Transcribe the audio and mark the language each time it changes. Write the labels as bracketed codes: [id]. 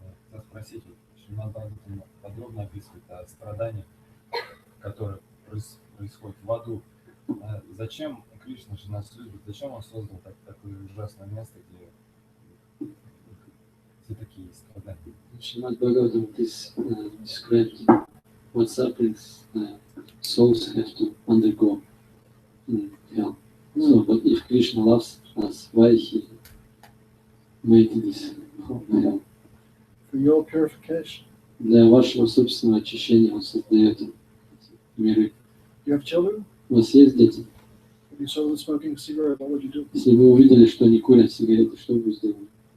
[ru] Хотел спросить, Шримад Бхагаватам подробно описывает о страданиях, которые происходят в аду. Зачем Кришна же нас любит? Зачем он создал такое ужасное место, где все такие страдания? [en] Шримад Бхагаватам described what sufferings souls have to undergo in hell. So, but if Krishna loves us, why he made this hell? For your purification. [ru] Для вашего собственного очищения он создает миры. [en] You have children? [ru] У вас есть дети? [en] If you saw them smoking a cigarette, what would you do? [ru] Если вы увидели, что они курят сигареты, что бы вы сделали?